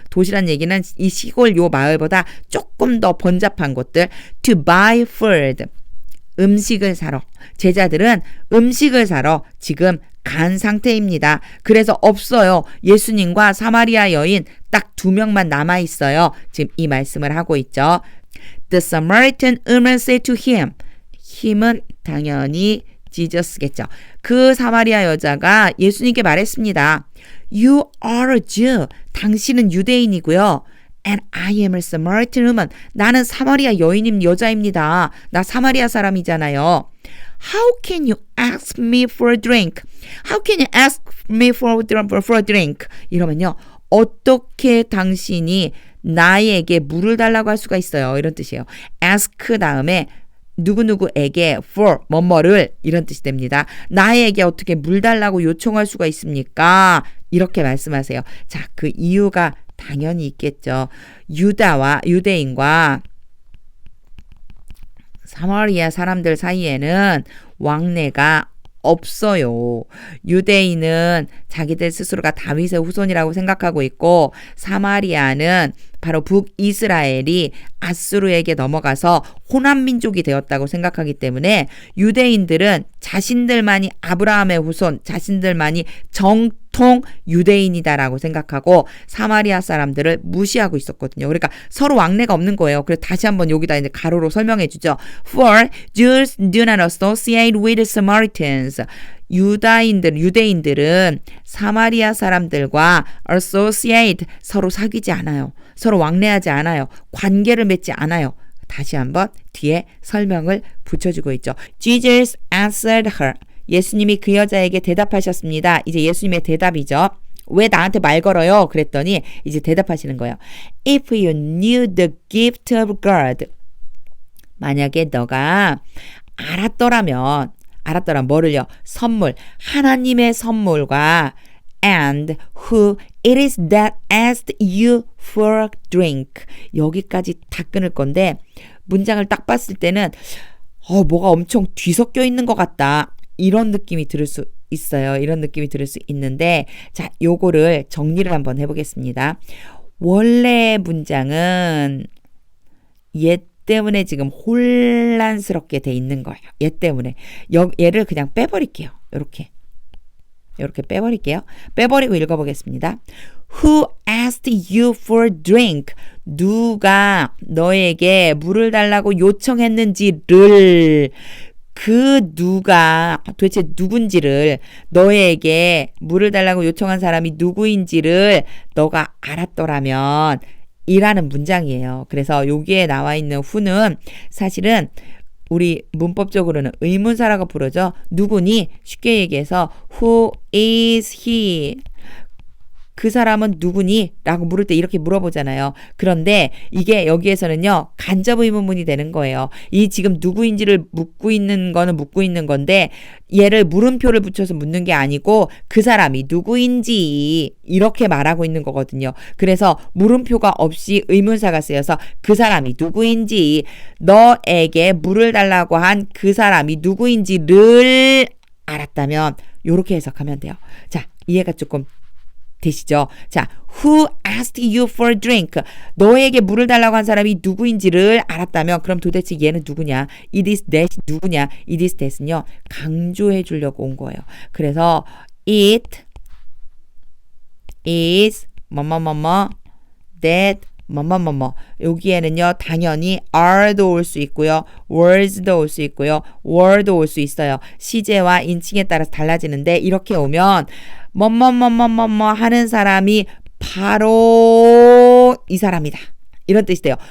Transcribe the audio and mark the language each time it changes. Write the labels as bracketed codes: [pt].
[ko] 도시란 얘기는 이 시골 요 마을보다 조금 더 번잡한 곳들. [en] to buy food. [ko] 음식을 사러. 제자들은 음식을 사러 지금 간 상태입니다. 그래서 없어요. 예수님과 사마리아 여인 딱 2명만 남아 있어요. 지금 이 말씀을 하고 있죠. [en] The Samaritan woman said to him. [ko] 힘은 당연히 지저스겠죠. 그 사마리아 여자가 예수님께 말했습니다. [en] You are a Jew. [ko] 당신은 유대인이고요. [en] And I am a Samaritan woman. [ko] 나는 사마리아 여인임 여자입니다. 나 사마리아 사람이잖아요. [en] How can you ask me for a drink? How can you ask me for a drink? [ko] 이러면요. 어떻게 당신이 나에게 물을 달라고 할 수가 있어요. 이런 뜻이에요. ask 다음에 누구누구에게 for 뭐뭐를 이런 뜻이 됩니다. 나에게 어떻게 물 달라고 요청할 수가 있습니까? 이렇게 말씀하세요. 자, 그 이유가 당연히 있겠죠. 유대인과 사마리아 사람들 사이에는 왕래가 없어요. 유대인은 자기들 스스로가 다윗의 후손이라고 생각하고 있고 사마리아는 바로 북이스라엘이 아수르에게 넘어가서 호남 민족이 되었다고 생각하기 때문에 유대인들은 자신들만이 아브라함의 후손, 자신들만이 정통 유대인이다라고 생각하고 사마리아 사람들을 무시하고 있었거든요. 그러니까 서로 왕래가 없는 거예요. 그래서 다시 한번 여기다 이제 가로로 설명해 주죠. [en] For Jews do not associate with Samaritans. [ko] 유대인들은 사마리아 사람들과 associate 서로 사귀지 않아요. 서로 왕래하지 않아요. 관계를 맺지 않아요. 다시 한번 뒤에 설명을 붙여주고 있죠. [en] Jesus answered her. [ko] 예수님이 그 여자에게 대답하셨습니다. 이제 예수님의 대답이죠. 왜 나한테 말 걸어요? 그랬더니 이제 대답하시는 거예요. [en] If you knew the gift of God. [ko] 만약에 너가 알았더라면 뭐를요? 선물. 하나님의 선물과 [en] and who it is that asked you for a drink. [ko] 여기까지 다 끊을 건데 문장을 딱 봤을 때는 뭐가 엄청 뒤섞여 있는 것 같다. 이런 느낌이 들을 수 있어요. 이런 느낌이 들을 수 있는데 자, 요거를 정리를 한번 해보겠습니다. 원래 문장은 얘 때문에 지금 혼란스럽게 돼 있는 거예요. 얘 때문에. 얘를 그냥 빼버릴게요. 이렇게 빼버릴게요. 빼버리고 읽어보겠습니다. [en] Who asked you for a drink? [ko] 누가 너에게 물을 달라고 요청했는지를 그 누가 도대체 누군지를 너에게 물을 달라고 요청한 사람이 누구인지를 너가 알았더라면 이라는 문장이에요. 그래서 여기에 나와 있는 who는 사실은 우리 문법적으로는 의문사라고 부르죠. 누구니? 쉽게 얘기해서 [en] who is he? [ko] 그 사람은 누구니? 라고 물을 때 이렇게 물어보잖아요. 그런데 이게 여기에서는요. 간접 의문문이 되는 거예요. 이 지금 누구인지를 묻고 있는 거는 묻고 있는 건데 얘를 물음표를 붙여서 묻는 게 아니고 그 사람이 누구인지 이렇게 말하고 있는 거거든요. 그래서 물음표가 없이 의문사가 쓰여서 그 사람이 누구인지 너에게 물을 달라고 한 그 사람이 누구인지를 알았다면 이렇게 해석하면 돼요. 자, 이해가 조금 되시죠? [en] 자, who asked you for a drink? [ko] 너에게 물을 달라고 한 사람이 누구인지를 알았다면 그럼 도대체 얘는 누구냐? [en] it is that [ko] 누구냐? [en] it is that은요. [ko] 강조해 주려고 온 거예요. 그래서 it is 뭐뭐뭐뭐 that 뭐뭐뭐뭐 여기에는요. 당연히 are도 올 수 있고요. were도 올 수 있고요. were도 올 수 있어요. 시제와 인칭에 따라서 달라지는데 이렇게 오면 뭐뭐뭐뭐뭐 하는 사람이 바로 이 사람이다. 이런 뜻이 돼요.